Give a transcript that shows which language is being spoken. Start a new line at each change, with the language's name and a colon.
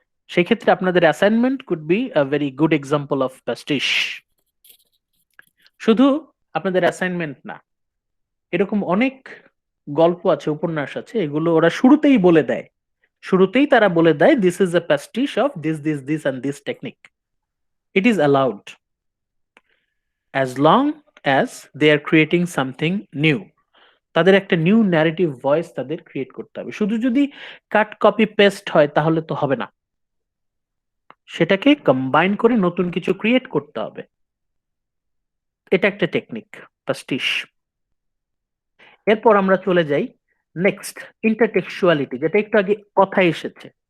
Bangla: সেক্ষেত্রে আপনাদের
English: Assignment could be a very good example of pastiche.
Bangla: শুধু আপনাদের অ্যাসাইনমেন্ট না, এরকম অনেক গল্প আছে, উপন্যাস আছে, এগুলো ওরা শুরুতেই বলে দেয়, শুরুতেই তারা বলে দেয়
English: This is a pastiche of this this this and this technique. It is allowed as long as they are creating something new.
Bangla: তাদের একটা নিউ ন্যারেটিভ ভয়েস তাদের ক্রিয়েট করতে হবে। শুধু যদি কাট কপি পেস্ট হয় তাহলে তো হবে না, সেটাকে কম্বাইন করে নতুন কিছু ক্রিয়েট করতে হবে। এটা একটা টেকনিক, পাস্টিশ। এরপর আমরা চলে যাই নেক্সট, ইন্টারটেক্সচুয়ালিটি, যেটা একটু আগে কথা এসেছে।